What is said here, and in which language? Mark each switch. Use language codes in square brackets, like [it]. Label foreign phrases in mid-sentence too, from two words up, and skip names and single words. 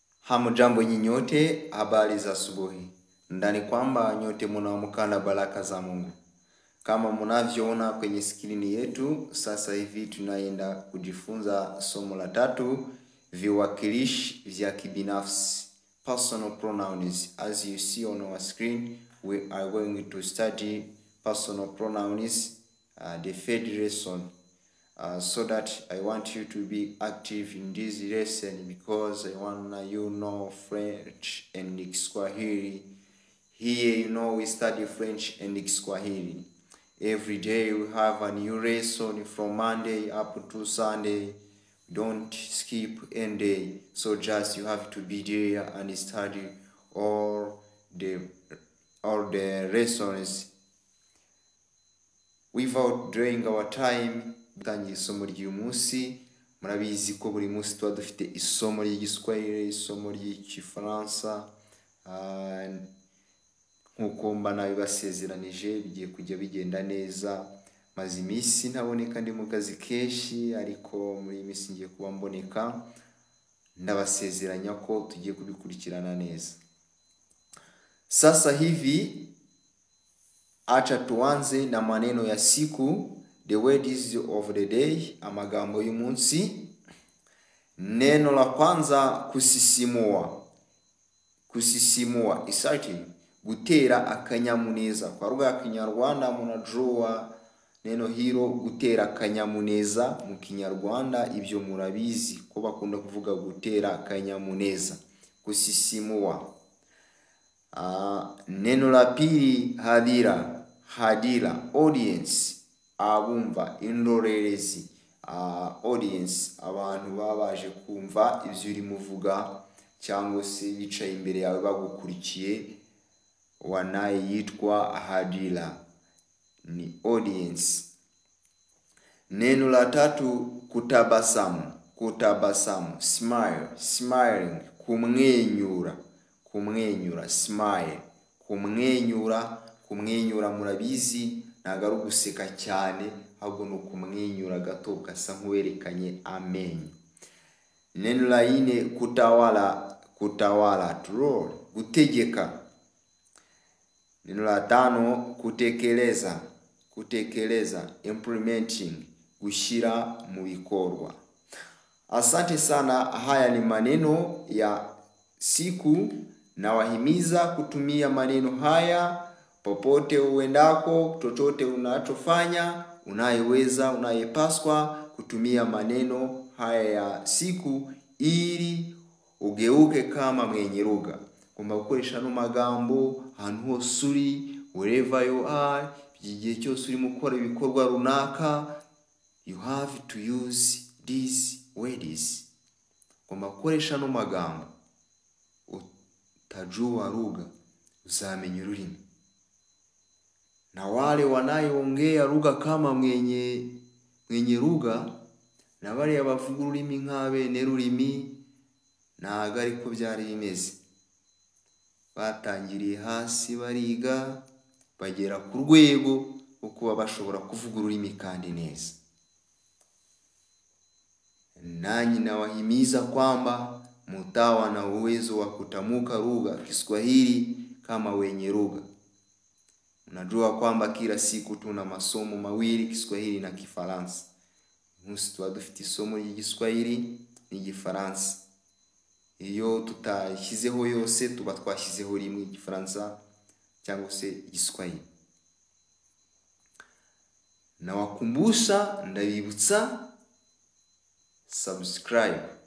[sw] Hamujambo nyinyote, habari za asubuhi. Ndani kwamba nyote mnaamka na baraka za Mungu. Kama mnavyoona kwenye skrini yetu, sasa hivi tunaenda kujifunza somo la 3, viwakilishi vya kibinafsi, [en] personal pronouns. As you see on our screen, we are going to study personal pronouns, the third lesson. So that I want you to be active in this lesson because I want you know French and Kiswahili. Here we study French and Kiswahili. Every day we have a new lesson from Monday up to Sunday. Don't skip any day. So just you have to be there and study all the lessons without dragging our time. [rw] Tangiye isomo ry'umunsi, murabizi ko buri munsi tuba dufite isomo ry'igiswahili, isomo ry'igifaransa, nkuko mba nabibasezeranije bigiye kujya bigenda neza. Maze iminsi ntaboneka ndi mu kazi kenshi, ariko muri iminsi ngiye kuba mboneka, ndabasezeranya ko tugiye kubikurikirana neza. [sw] Sasa hivi acha tuanze na maneno ya siku. [en] The words of the day, [rw] amagambo y'umunsi. [sw] Neno la kwanza kusisimua. Kusisimua, exciting, [rw] gutera akanyamuneza. [sw] Kwa lugha ya Kinyarwanda mnajua neno hilo [rw] gutera akanyamuneza. Mu Kinyarwanda ibyo murabizi ko bakunda kuvuga gutera akanyamuneza, [sw] kusisimua. Neno la pili hadira. Hadira, [rw] audience, abumva, indorerezi. Audience, abantu babaje kumva ibyo uri muvuga cyangwa se bicaye imbere yawe bagukurikiye, wanaye yitwa hadira, ni audience. [sw] Neno la tatu kutabasamu. Kutabasamu, [en] smile, smiling, [rw] kumwenyura. Kumwenyura, smile, kumwenyura. Kumwenyura murabizi ntago ari guseka cyane, ahubwo no kumwenyura gato gasa nk'uwerekanye amenyo. [sw] Neno la 4 kutawala. Kutawala, [en] to rule, [rw] gutegeka. [sw] Neno la 5 kutekeleza. Kutekeleza, [rw] implementing, gushyira mu bikorwa. [sw] Asante sana. Haya ni maneno ya siku, na wahimiza kutumia maneno haya popote uendako, chochote unachofanya. Unayeweza, unayepaswa kutumia maneno haya ya siku ili ugeuke kama mwenye lugha. [rw] Kumba gukoresha no magambo ahantu hose uri, [en] wherever you are, [rw] igihe cyose uri mukora ibikorwa runaka, [en] you have to use these words. [rw] Kumba gukoresha no magambo, [sw] utajua lugha, [rw] uzamenya ururimi. [sw] Na wale wanayoongea lugha kama mwenye lugha, [rw] na wale abavuga ururimi nk'abene rurimi, ntago ariko byari bimeze. Batangiriye hasi bariga, bagera ku rwego rwo kuba bashobora kuvuga ururimi kandi neza. [sw] Nanyi nawahimiza kwamba mtawa na uwezo wa kutamuka lugha Kiswahili kama wenye lugha. Unajua kwamba kila siku tuna masomo mawili, Kiswahili na Kifaransa. [rw] Munsi tuba dufite isomo ry'Igiswahili n'Igifaransa. Iyo tutashyizeho yose tuba twashyizeho rimwe, Igifaransa cyangwa se Igiswahili. [sw] Na wakumbusha, ndabibutsa, subscribe.